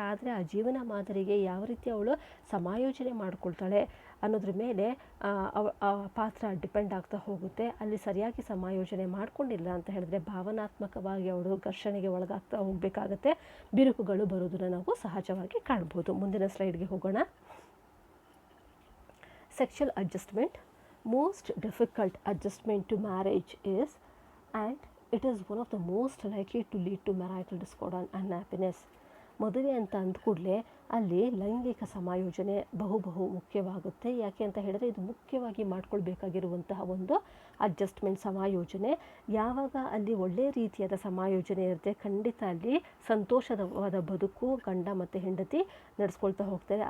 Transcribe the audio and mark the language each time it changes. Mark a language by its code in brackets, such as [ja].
[kn] ಆದರೆ ಆ ಜೀವನ ಮಾದರಿಗೆ ಯಾವ ರೀತಿ ಅವಳು ಸಮಾಯೋಜನೆ ಮಾಡಿಕೊಳ್ತಾಳೆ ಅನ್ನೋದ್ರ ಮೇಲೆ ಆ ಪಾತ್ರ ಡಿಪೆಂಡ್ ಆಗ್ತಾ ಹೋಗುತ್ತೆ. ಅಲ್ಲಿ ಸರಿಯಾಗಿ ಸಮಾಯೋಜನೆ ಮಾಡಿಕೊಂಡಿಲ್ಲ ಅಂತ ಹೇಳಿದ್ರೆ ಭಾವನಾತ್ಮಕವಾಗಿ ಅವಳು ಘರ್ಷಣೆಗೆ ಒಳಗಾಗ್ತಾ ಹೋಗಬೇಕಾಗತ್ತೆ, ಬಿರುಕುಗಳು ಬರೋದನ್ನು ನಾವು ಸಹಜವಾಗಿ ಕಾಣ್ಬೋದು. ಮುಂದಿನ ಸ್ಲೈಡ್ಗೆ ಹೋಗೋಣ. [en] Sexual adjustment. Most difficult adjustment to marriage is, and it is one of the most likely to lead to marital discord and unhappiness. [kn] ಮದುವೆ ಅಂತ ಅಂದ್ಕೂಡಲೇ ಅಲ್ಲಿ ಲೈಂಗಿಕ ಸಮಾಯೋಜನೆ ಬಹು ಮುಖ್ಯವಾಗುತ್ತೆ. ಯಾಕೆ ಅಂತ ಹೇಳಿದ್ರೆ ಇದು ಮುಖ್ಯವಾಗಿ ಮಾಡ್ಕೊಳ್ಬೇಕಾಗಿರುವಂತಹ ಒಂದು ಅಡ್ಜಸ್ಟ್ಮೆಂಟ್, ಸಮಾಯೋಜನೆ. ಯಾವಾಗ ಅಲ್ಲಿ ಒಳ್ಳೆಯ ರೀತಿಯಾದ ಸಮಾಯೋಜನೆ ಇರುತ್ತೆ, ಖಂಡಿತ ಅಲ್ಲಿ ಸಂತೋಷವಾದ ಬದುಕು ಗಂಡ ಮತ್ತು ಹೆಂಡತಿ ನಡೆಸ್ಕೊಳ್ತಾ ಹೋಗ್ತಾರೆ.